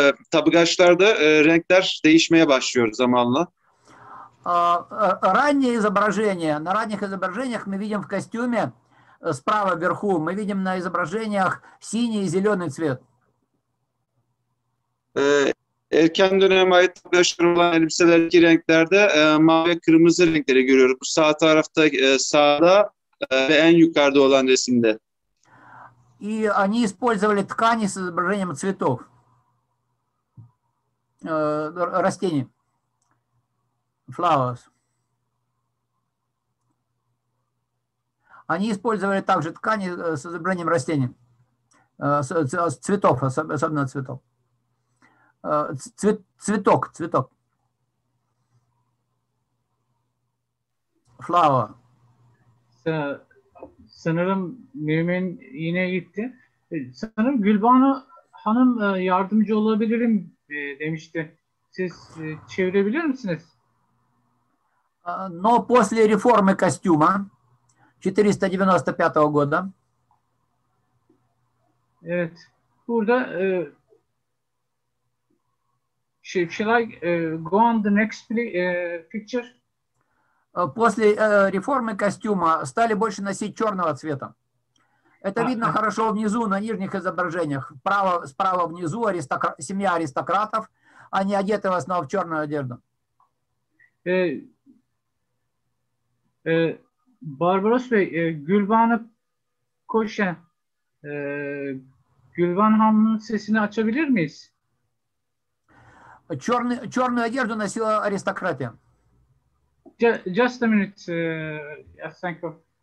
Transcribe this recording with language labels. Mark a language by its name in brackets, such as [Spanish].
[Turkish] Tabagaçlarda renkler değişmeye başlıyor zamanla. [Russian] Ранние изображения, на ранних изображениях мы видим в костюме справа вверху, мы видим на изображениях синий и зеленый цвет. [Turkish] Erken döneme ait tabagaçlar olan elbiselerdeki renklerde mavi ve kırmızı renkleri görüyoruz. Bu sağ tarafta sağda ve en yukarıda olan resimde. [Russian] И они использовали ткани с изображением цветов, растений, flowers. Они использовали также ткани с изображением растений, цветов, особенно цветов. Цветок. [English] Flower. [Turkish] Sanırım Mümin yine gitti. Sanırım Gülbanu Hanım yardımcı olabilirim demişti. Siz çevirebilir misiniz? [Russian] Но после реформы костюма 495 года. [Turkish] Evet. Burada [English] shall I go on the next picture? [Russian] После реформы костюма стали больше носить черного цвета. Это видно хорошо внизу, на нижних изображениях. Справа внизу семья аристократов, они одеты в основном в черную одежду. [Turkish] Barbaros Bey, Gülbanu Koşen, Gülban Hanım'ın sesini açabilir miyiz? [Russian] Черную одежду носила аристократия. [English] Just a minute, yes, thank you.